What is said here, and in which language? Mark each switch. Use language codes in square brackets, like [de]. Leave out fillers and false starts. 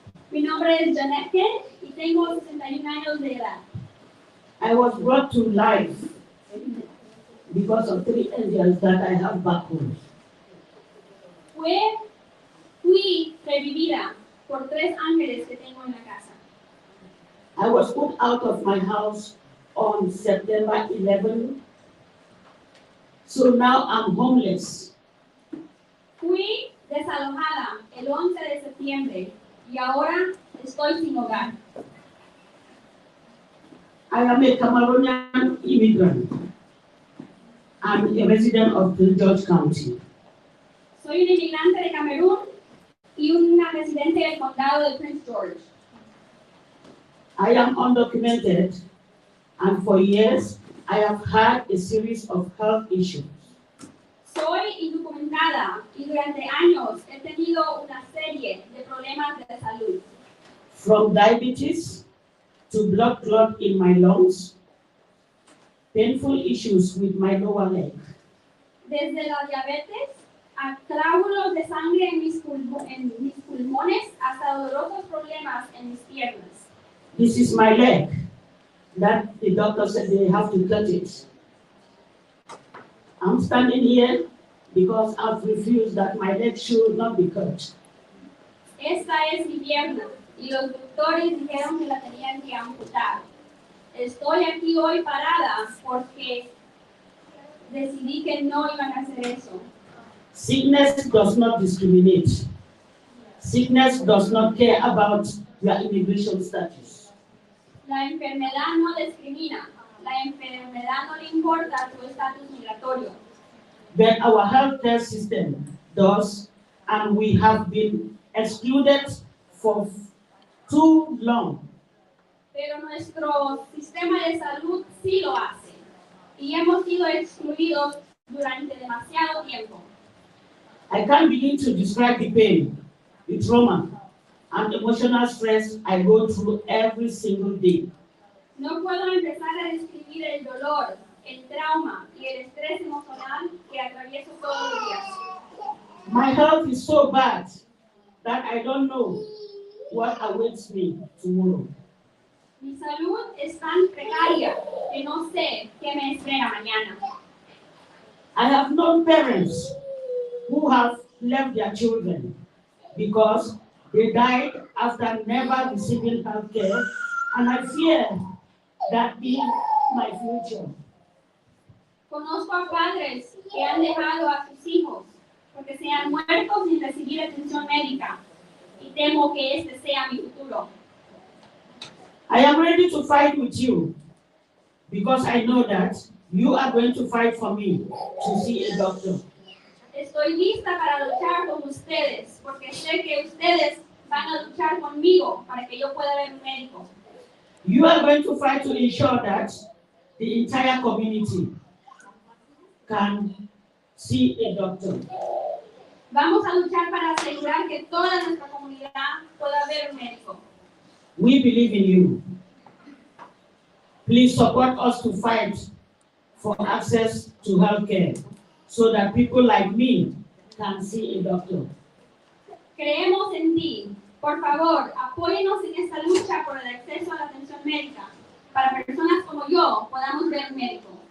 [es] Mi nombre es Janet Ken y tengo 61 años de edad. [en] I was brought to life because of 3 angels that I have back home. [es] Fui revivida por 3 ángeles que tengo en la casa. [en] I was put out of my house on September 11. So now I'm homeless. [es] Fui desalojada el 11 de septiembre y ahora estoy sin hogar. [en] I am a Cameroonian immigrant. I'm a resident of Prince George County. [es] Soy un inmigrante de Camerún y una residente del condado de Prince George. [en] I am undocumented, and for years I have had a series of health issues. [es] Soy indocumentada y durante años he tenido una serie de problemas de salud. [en] From diabetes to blood clot in my lungs, painful issues with my lower leg. [es] Desde la diabetes a coágulos de sangre en mis pulmones hasta dolorosos problemas en mis piernas. [en] This is my leg that the doctor said they have to cut it. I'm standing here because I've refused that my leg should not be cut. [es] Esta es mi pierna y los doctores dijeron que la tenían que amputar. Estoy aquí hoy parada porque decidí que no iban a hacer eso. [en] Sickness does not discriminate. Sickness does not care about your immigration status. [es] La enfermedad no discrimina. La enfermedad no le importa tu estatus migratorio. [en] But our healthcare system does, and we have been excluded for too long. [es] Pero nuestro sistema de salud sí lo hace. Y hemos sido excluidos durante demasiado tiempo. [en] I can't begin to describe the pain, the trauma, and emotional stress I go through every single day. [es] No puedo empezar a describir el dolor, el trauma y el estrés emocional que atravieso todos los días. [en] My health is so bad that I don't know what awaits me tomorrow. [es] Mi salud es tan precaria que no sé qué me espera mañana. [en] I have known parents who have left their children because they died after never receiving health care, and I fear that being my future. [es] Conozco a padres que han dejado a sus hijos porque se han muerto sin recibir atención médica y temo que este sea mi futuro. [en] I am ready to fight with you because I know that you are going to fight for me to see a doctor. [es] Estoy lista para luchar con ustedes porque sé que ustedes van a luchar conmigo para que yo pueda ver un médico. [en] You are going to fight to ensure that the entire community can see a doctor. [es] Vamos a luchar para asegurar que toda nuestra comunidad pueda ver un médico. [en] We believe in you. Please support us to fight for access to health care so that people like me can see a doctor. [es] Creemos en ti. Por favor, apóyenos en esta lucha por el acceso a la atención médica. Para personas como yo, podamos ver un médico.